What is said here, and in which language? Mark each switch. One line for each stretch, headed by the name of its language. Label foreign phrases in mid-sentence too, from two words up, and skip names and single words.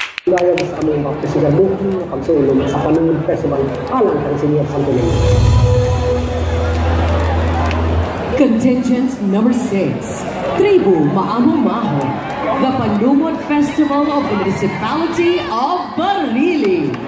Cebuano: gayag sa aming mga festival buki, pagsulong sa Panunod Festival alang kang Senior Santo Niño.
English: Contingent number 6, Tribu Maamo Maho, the Panunod Festival of the Municipality of Barili.